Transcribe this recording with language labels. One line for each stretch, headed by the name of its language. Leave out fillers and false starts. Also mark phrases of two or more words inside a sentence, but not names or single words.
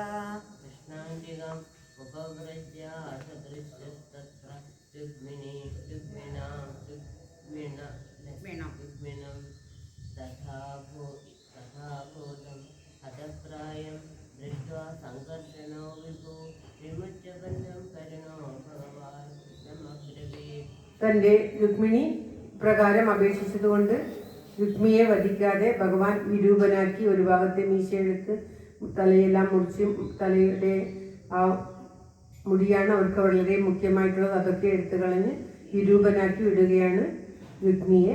Sanskrit: कृष्णाञ्जिगम् उपव्रज्य सदृश्यस्तत्र रुक्मिणं तथा भूतं हतप्रायं दृष्ट्वा सङ्कर्षणो विभो विमुच्य बन्धं करुणो भगवान् कृष्णमब्रवीत्.
Malayalam: തൻ്റെ രുക്മിണി പ്രകാരം അപേക്ഷിച്ചതുകൊണ്ട് രുക്മിയെ വധിക്കാതെ ഭഗവാൻ വിരൂപനാക്കി ഒരു ഭാഗത്തെ മീശയെടുത്ത് തലയെല്ലാം മുറിച്ച് തലയുടെ ആ മുടിയാണ് അവർക്ക് വളരെ മുഖ്യമായിട്ടുള്ളത്, അതൊക്കെ എടുത്തു കളഞ്ഞ് വിരൂപനാക്കി വിടുകയാണ് രുക്മിയെ.